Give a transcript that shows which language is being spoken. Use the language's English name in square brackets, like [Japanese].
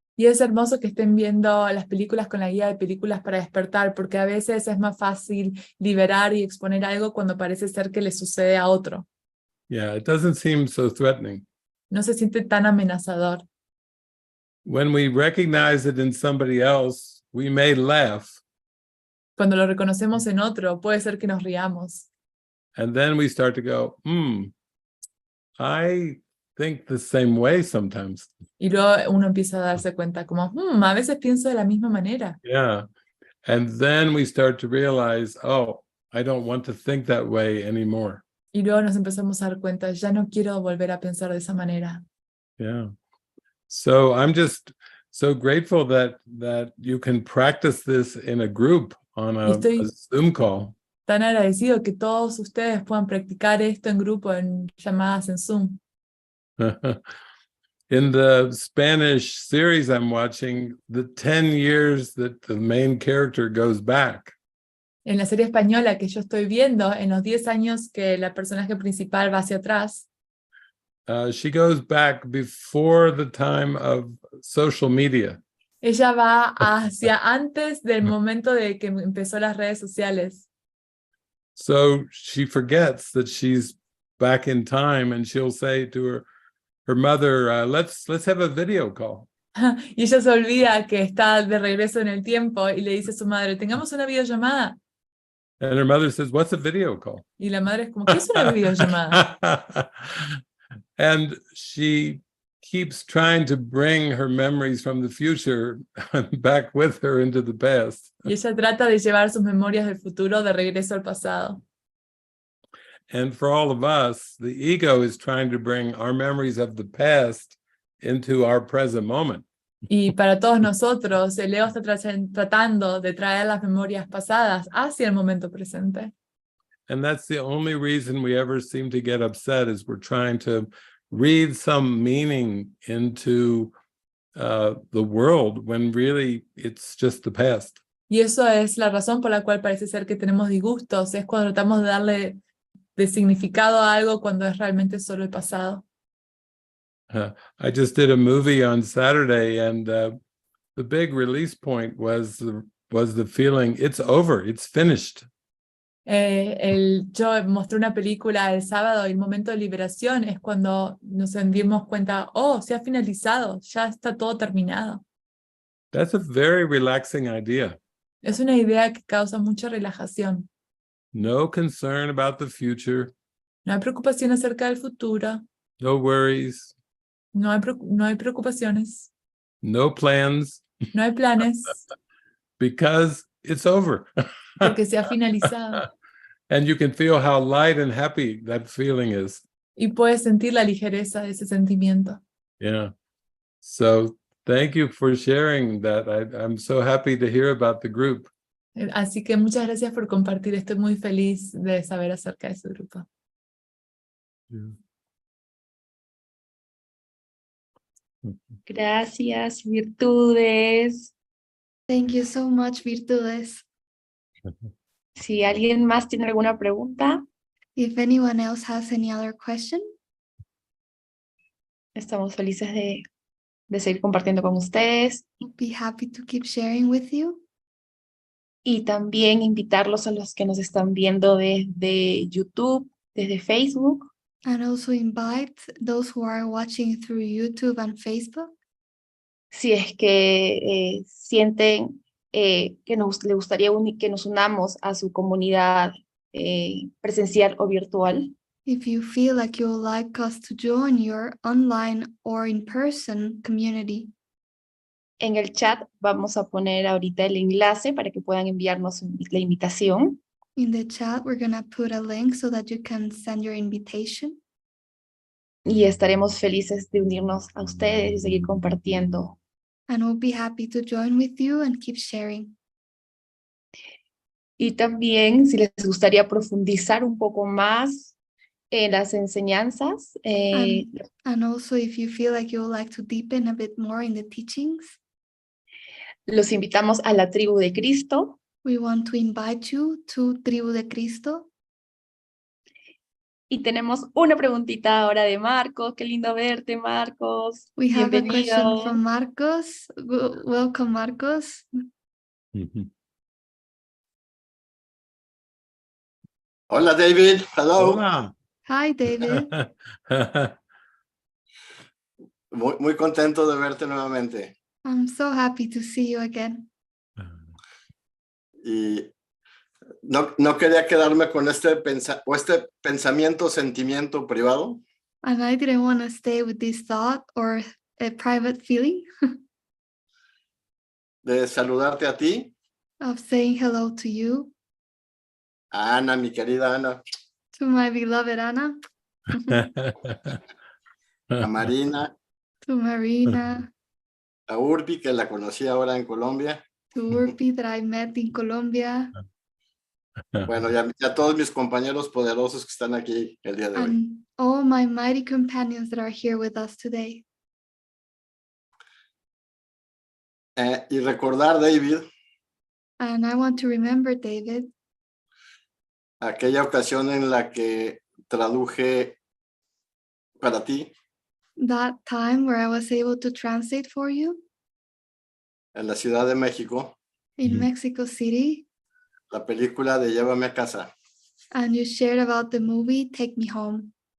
[Spanish] Y es hermoso que estén viendo las películas con la guía de películas para despertar, porque a veces es más fácil liberar y exponer algo cuando parece ser que le sucede a otro. [English] Yeah, it doesn't seem so threatening. [Spanish] No se siente tan amenazador. [English] When we recognize it in somebody else, we may laugh. [Spanish] Cuando lo reconocemos en otro, puede ser que nos riamos. [English] And then we start to go, I think the same way sometimes. [Spanish] Y luego uno empieza a darse cuenta como, a veces pienso de la misma manera. [English] Yeah. And then we start to realize, oh, I don't want to think that way anymore. [Spanish] Y luego nos empezamos a dar cuenta, ya no quiero volver a pensar de esa manera. [English] Yeah. So I'm just so grateful that you can practice this in a group on a Zoom call. [Spanish] Tan agradecido que todos ustedes puedan practicar esto en grupo, en llamadas en Zoom. [English] In the Spanish series I'm watching, the 10 years that the main character goes back. [Spanish] En la serie española que yo estoy viendo, en los 10 años que la personaje principal va hacia atrás, [English] she goes back before the time of social media. [Spanish] ella va hacia antes del momento de que empezó las redes sociales. [English] So she forgets that she's back in time, and she'll say to her mother, let's have a video call. [Spanish] Y ella se olvida que está de regreso en el tiempo y le dice a su madre, tengamos una videollamada. [English] And her mother says, what's a video call? [Spanish] Y la madre es como, ¿qué es una videollamada? [English] And she keeps trying to bring her memories from the future back with her into the past. [Spanish] Y ella trata de llevar sus memorias del futuro de regreso al pasado. [English] And for all of us, the ego is trying to bring our memories of the past into our present moment. [Spanish] Y para todos nosotros, el ego está tratando de traer las memorias pasadas hacia el momento presente. [English] And that's the only reason we ever seem to get upset, is we're trying to read some meaning into the world when really it's just the past. [Spanish] Y eso es la razón por la cual parece ser que tenemos disgustos, es cuando tratamos de darle de significado a algo cuando es realmente solo el pasado. [English] I just did a movie on Saturday, and the big release point was the feeling it's over, it's finished. [Spanish] Yo mostré una película el sábado y el momento de liberación es cuando nos dimos cuenta, se ha finalizado, ya está todo terminado. [English] That's a very relaxing idea. [Spanish] Es una idea que causa mucha relajación. [English] No concern about the future. [Spanish] No hay preocupación acerca del futuro. [English] No worries. [Spanish] No hay preocupaciones. [English] No plans. [Spanish] No hay planes. [English] Because it's over. [Spanish] Porque se ha finalizado. [English] And you can feel how light and happy that feeling is. [Spanish] Y puedes sentir la ligereza de ese sentimiento. [English] Yeah. So thank you for sharing that. I'm so happy to hear about the group. [Spanish] Así que muchas gracias por compartir. Estoy muy feliz de saber acerca de su grupo. [English] Yeah. [Spanish] Gracias, virtudes. [English] Thank you so much, virtudes. [Spanish] Si alguien más tiene alguna pregunta, [English] If anyone else has any other question, [Spanish] estamos felices de de seguir compartiendo con ustedes [English] We'll be happy to keep sharing with you. [Spanish] y también invitarlos a los que nos están viendo desde YouTube, desde Facebook. [English] And also invite those who are watching through YouTube and Facebook. [Spanish] Si es que sienten que le gustaría que nos unamos a su comunidad presencial o virtual. [English] If you feel like you would like us to join your online or in-person community, [Spanish] En el chat vamos a poner ahorita el enlace para que puedan enviarnos la invitación. [English] in the chat, we're going to put a link so that you can send your invitation. [Spanish] Y estaremos felices de unirnos a ustedes y seguir compartiendo. [English] And we'll be happy to join with you and keep sharing. [Spanish] Y también, si les gustaría profundizar un poco más en las enseñanzas, [English] And also, if you feel like you would like to deepen a bit more in the teachings, [Spanish] los invitamos a la tribu de Cristo. [English] we want to invite you to Tribu de Cristo. [Spanish] Y tenemos una preguntita ahora de Marcos. Qué lindo verte, Marcos. [English] We have a question [Spanish] Bienvenido. [English] from Marcos. Welcome, Marcos. [Spanish] Hola, David. [English] Hello. [Spanish] Hola. [English] Hi, David. [Spanish] Muy contento de verte nuevamente. [English] I'm so happy to see you again. [Spanish] Y no quería quedarme con este pensamiento, sentimiento privado. [English] And I didn't want to stay with this thought or a private feeling [Spanish] De saludarte a ti, [English] of saying hello to you, [Spanish] a Ana, mi querida Ana, [English] to my beloved Anna, [Spanish] a Marina, [English] to Marina, [Spanish] a Urbi, que la conocí ahora en Colombia. [English] to 𝘍𝘭𝘭𝘢 that I met in Colombia, [Spanish] Bueno, ya a todos mis compañeros poderosos que están aquí el día de hoy. [English] and all my mighty companions that are here with us today. [Spanish] Y recordar, David, [English] And I want to remember, David, [Spanish] aquella ocasión en la que traduje para ti [English] that time where I was able to translate for you [Spanish] en la Ciudad de México [English] in Mexico City, [Spanish] la película de Llévame a casa, [English] and you shared about the movie Take Me Home.